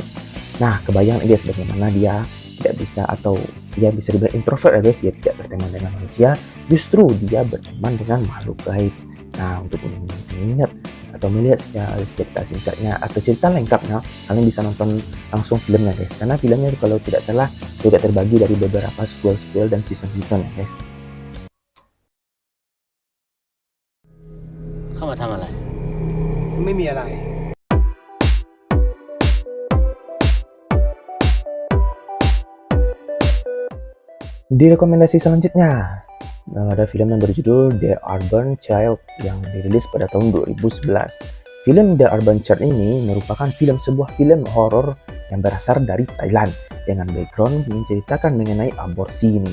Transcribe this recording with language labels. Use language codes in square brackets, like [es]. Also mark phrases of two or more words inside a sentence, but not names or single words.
[id] Nah, kebayang guys bagaimana dia tidak bisa atau dia bisa dibilang introvert ya guys, dia tidak berteman dengan manusia, justru dia berteman dengan makhluk gaib. Nah, untuk mengingat atau melihat cerita singkatnya atau cerita lengkapnya, kalian bisa nonton langsung filmnya guys, karena filmnya kalau tidak salah tidak terbagi dari beberapa sequel dan season-season ya guys. [th] เข้ามาทำอะไร ไม่มีอะไร [id] Di rekomendasi selanjutnya ada film yang berjudul The Urban Child yang dirilis pada tahun 2011. Film The Urban Child ini merupakan sebuah film horor yang berasal dari Thailand dengan background menceritakan mengenai aborsi ini.